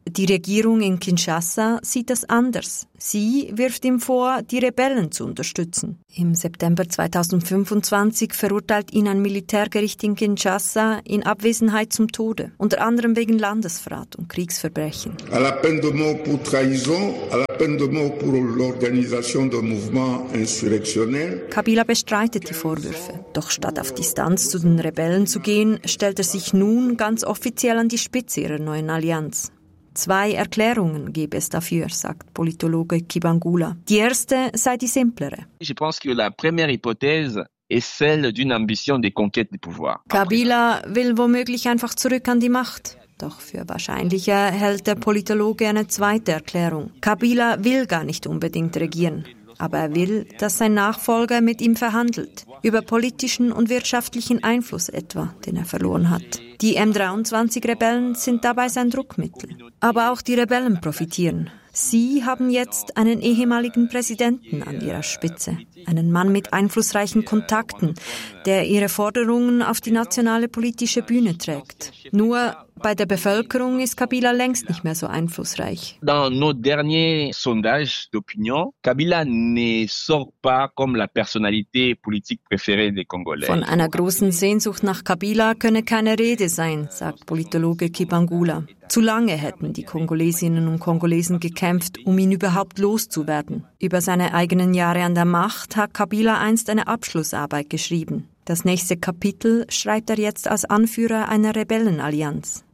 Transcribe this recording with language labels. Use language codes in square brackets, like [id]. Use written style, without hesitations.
[de] Die Regierung in Kinshasa sieht das anders. Sie wirft ihm vor, die Rebellen zu unterstützen. Im September 2025 verurteilt ihn ein Militärgericht in Kinshasa in Abwesenheit zum Tode, unter anderem wegen Landesverrat und Kriegsverbrechen. [fr] À la peine de mort pour trahison, à la peine de mort pour l'organisation d'un mouvement insurrectionnel. [de] Kabila bestreitet die Vorwürfe. Doch statt auf Distanz zu den Rebellen zu gehen, stellt er sich nun ganz offiziell an die Spitze ihrer neuen Allianz. Zwei Erklärungen gäbe es dafür, sagt Politologe Kibangula. Die erste sei die simplere. [fr] Ich pense que la première hypothèse est celle d'une ambition de conquête du pouvoir. [de] Kabila will womöglich einfach zurück an die Macht. Doch für wahrscheinlicher hält der Politologe eine zweite Erklärung. Kabila will gar nicht unbedingt regieren. Aber er will, dass sein Nachfolger mit ihm verhandelt, über politischen und wirtschaftlichen Einfluss etwa, den er verloren hat. Die M23-Rebellen sind dabei sein Druckmittel. Aber auch die Rebellen profitieren. Sie haben jetzt einen ehemaligen Präsidenten an ihrer Spitze, einen Mann mit einflussreichen Kontakten, der ihre Forderungen auf die nationale politische Bühne trägt. Nur bei der Bevölkerung ist Kabila längst nicht mehr so einflussreich. [fr] Dans nos derniers sondages d'opinion, Kabila ne sort pas comme la personnalité politique préférée des Congolais. [de] Von einer großen Sehnsucht nach Kabila könne keine Rede sein, sagt Politologe Kibangula. Zu lange hätten die Kongolesinnen und Kongolesen gekämpft, um ihn überhaupt loszuwerden. Über seine eigenen Jahre an der Macht hat Kabila einst eine Abschlussarbeit geschrieben. Das nächste Kapitel schreibt er jetzt als Anführer einer Rebellenallianz.